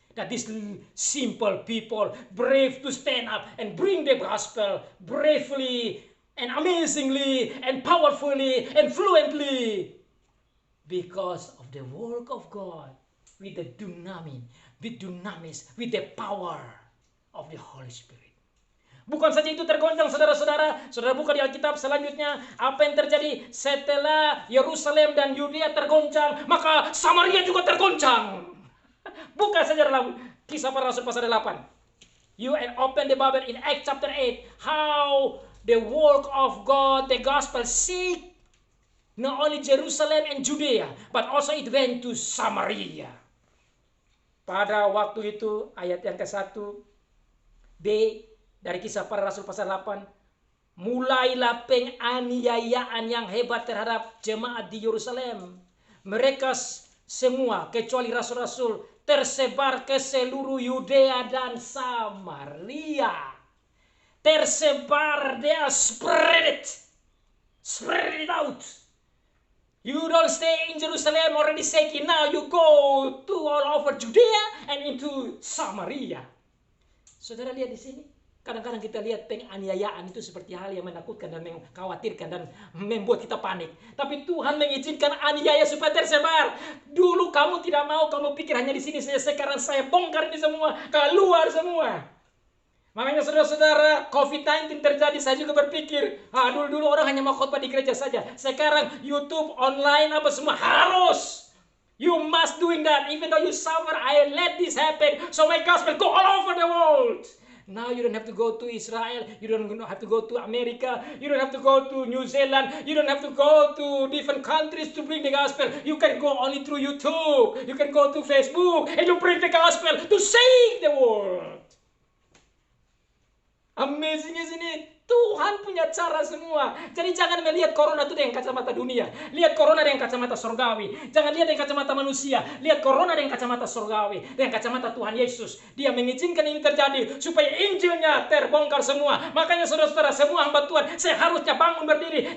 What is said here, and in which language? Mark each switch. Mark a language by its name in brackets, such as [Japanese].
[English] That these simple people, brave to stand up and bring the gospel bravely and amazingly and powerfully and fluently. Because of the work of God with the dunamis, with the power of the Holy Spirit. [Indonesian] Bukan saja itu tergoncang saudara-saudara. Saudara buka di Alkitab selanjutnya. Apa yang terjadi setelah Yerusalem dan Yudea tergoncang. Maka Samaria juga tergoncang. Buka saja dalam Kisah Para Rasul pasal 8. [English] You open the Bible in Acts chapter 8. How the work of God, the gospel seek not only Jerusalem and Judea, but also it went to Samaria. [Indonesian] Pada waktu itu ayat yang ke-1 B dari Kisah Para Rasul pasal 8. Mulailah penganiayaan yang hebat terhadap jemaat di Yerusalem. Mereka semua kecuali rasul-rasul tersebar ke seluruh Yudea dan Samaria. Tersebar, [English] they are spread it out. You don't stay in Jerusalem already shaky. Now you go to all over Judea and into Samaria. [Indonesian] Saudara lihat di sini. Kadang-kadang kita lihat penganiayaan itu seperti hal yang menakutkan dan mengkhawatirkan dan membuat kita panik. Tapi Tuhan mengizinkan aniaya supaya tersebar. Dulu kamu tidak mau, kamu pikir hanya di sini saja. Sekarang saya bongkar ini semua, keluar semua. Makanya saudara-saudara, COVID-19 terjadi, saya juga berpikir, dulu orang hanya mau khotbah di gereja saja. Sekarang YouTube, online, apa semua harus. [English] You must doing that. Even though you suffer, I let this happen. So my gospel go all over the world. Now you don't have to go to Israel, you don't have to go to America, you don't have to go to New Zealand, you don't have to go to different countries to bring the gospel. You can go only through YouTube, you can go to Facebook, and you bring the gospel to save the world. Amazing, isn't it? [Indonesian] Tuhan punya cara semua. Jadi jangan melihat corona itu dengan kacamata dunia. Lihat corona dengan kacamata surgawi. Jangan lihat dengan kacamata manusia. Lihat corona dengan kacamata surgawi. Dengan kacamata Tuhan Yesus. Dia mengizinkan ini terjadi supaya Injilnya terbongkar semua. Makanya saudara-saudara, semua hamba Tuhan, saya harusnya bangun berdiri.